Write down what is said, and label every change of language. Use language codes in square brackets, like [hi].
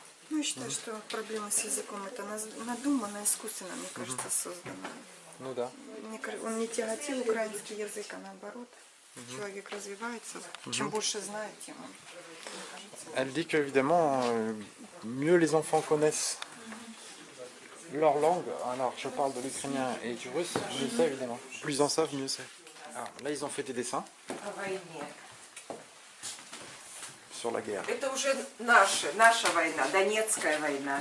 [ru] Ну, я считаю, что проблема с языком это надуманно, искусственно, мне кажется, создана. Ну да. Он не тяготил украинский язык, а наоборот. Человек развивается. Чем больше знает, тем он, мне кажется. [fr] Elle dit qu'évidemment, mieux les enfants connaissent leur langue, alors je parle de l'ukrainien et du russe, mieux c'est évidemment. Plus ils en savent, mieux c'est. Alors là, ils ont fait des dessins [ru] О войне. [fr] sur la guerre. [ru] Это уже наша война, Донецкая война.